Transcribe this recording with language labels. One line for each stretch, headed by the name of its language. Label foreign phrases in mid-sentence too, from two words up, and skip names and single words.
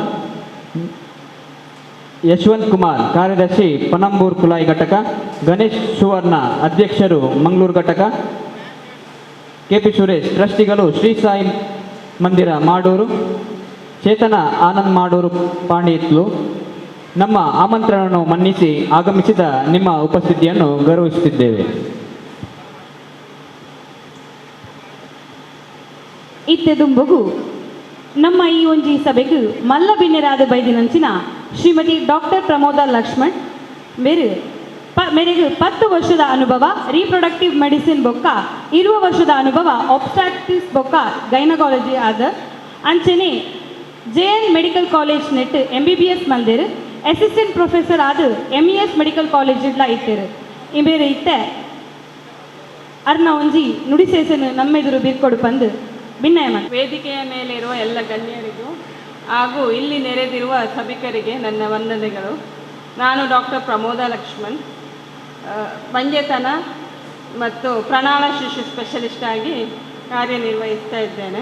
Kannada: ಯಶವಂತ್ ಕುಮಾರ್ ಕಾರ್ಯದರ್ಶಿ ಪನಂಬೂರ್ ಕುಲಾಯಿ ಘಟಕ, ಗಣೇಶ್ ಸುವರ್ಣ ಅಧ್ಯಕ್ಷರು ಮಂಗಳೂರು ಘಟಕ, ಕೆಪಿ ಸುರೇಶ್ ಟ್ರಸ್ಟಿಗಳು ಶ್ರೀ ಸಾಯಿ ಮಂದಿರ ಮಾಡೂರು, ಚೇತನ ಆನಂದ್ ಮಾಡೂರು ಪಾಂಡಿತ್ಲು. ನಮ್ಮ ಆಮಂತ್ರಣವನ್ನು ಮನ್ನಿಸಿ ಆಗಮಿಸಿದ ನಿಮ್ಮ ಉಪಸ್ಥಿತಿಯನ್ನು ಗೌರವಿಸುತ್ತಿದ್ದೇವೆ.
Tulu: ಇತ್ತೆದುಂಬುಗು ನಮ್ಮ ಈ ಒಂಜಿ ಸಭೆಗೆ ಮಲ್ಲ ಬಿನ್ನೆರಾದ ಬೈದಿನಂಚಿನ ಶ್ರೀಮತಿ ಡಾಕ್ಟರ್ ಪ್ರಮೋದ ಲಕ್ಷ್ಮಣ್ ಮೇರೆಗೆ 10 ವರ್ಷದ ಅನುಭವ
English: reproductive medicine
Tulu: ಬೊಕ್ಕ 20 ವರ್ಷದ ಅನುಭವ ಒಬ್ಸ್ಟ್ರಾಕ್ಟಿಕ್ಸ್ ಬೊಕ್ಕ ಗೈನಕಾಲಜಿ ಆದ ಅಂಚನೆ JN
English: medical college
Tulu: ನೆಟ್ MBBS ಮಲ್ದೇರು
English: assistant professor
Tulu: ಆದ MES
English: medical college
Tulu: ಇಡ್ಲ ಇತ್ತೇರು ಇಬೇರೆ ಇತ್ತೆ ಅರ್ನ ಒಂಜಿ ನುಡಿಸೇಸನು ನಮ್ಮೆದುರು ಬೀರ್ಕೊಡು ಬಂದು ಭಿನ್ನಯ
Kannada: ವೇದಿಕೆಯ ಮೇಲಿರುವ ಎಲ್ಲ ಗಣ್ಯರಿಗೂ ಹಾಗೂ ಇಲ್ಲಿ ನೆರೆದಿರುವ ಸಭಿಕರಿಗೆ ನನ್ನ ವಂದನೆಗಳು. ನಾನು ಡಾಕ್ಟರ್ ಪ್ರಮೋದ ಲಕ್ಷ್ಮಣ್, ಬಂಜೆತನ ಮತ್ತು ಪ್ರಣಾಳ ಶಿಶು ಸ್ಪೆಷಲಿಸ್ಟ್ ಆಗಿ ಕಾರ್ಯನಿರ್ವಹಿಸ್ತಾ ಇದ್ದೇನೆ.